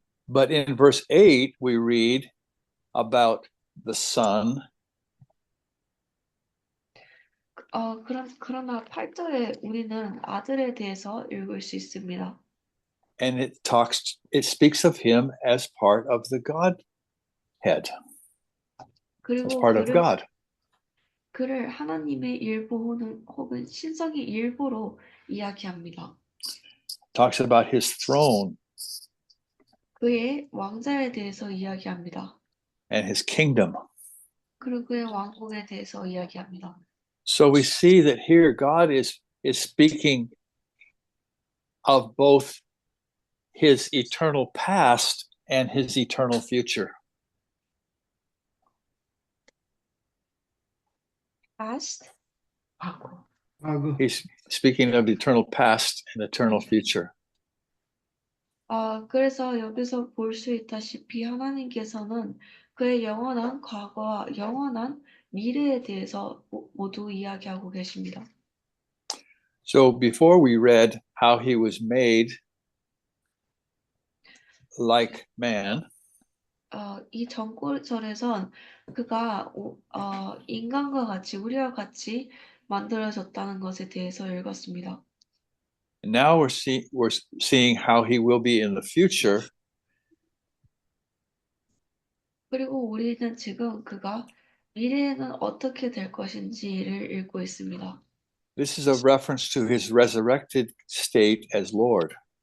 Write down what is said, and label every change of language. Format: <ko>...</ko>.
<en>But in verse 8, we read about the Son.</en> <ko>그러나 8절에 우리는 아들에 대해서 읽을 수 있습니다.</ko> <en>And it speaks of him as part of the Godhead, as</en> <ko>그리고</ko> <en>part of God.</en> <ko>그를 하나님의 일부 혹은 신성의 일부로 이야기합니다.</ko> <en>Talks about his throne</en> <ko>그의 왕자에 대해서 이야기합니다.</ko> <en>and his kingdom.</en> <ko>그리고 그의 왕국에 대해서 이야기합니다.</ko> <en>So we see that here God is speaking of both his eternal past and his eternal future. Past, 과거. He's speaking of eternal past and eternal future.</en> <ko>그래서 여기서 볼 수 있다시피 하나님께서는 그의 영원한 과거와 영원한 미래에 대해서 모두 이야기하고 계십니다.</ko> <en>So before we read how he was made like man,</en> <ko>이 전구절에선 그가 인간과 같이 우리와 같이 만들어졌다는 것에 대해서 읽었습니다.</ko> <en>And now we're seeing how he will be in the future.</en> <ko>그리고 우리는 지금 그가 미래에는 어떻게 될 것인지를 읽고 있습니다.</ko> <en>This is a reference to his resurrected state as Lord.</en>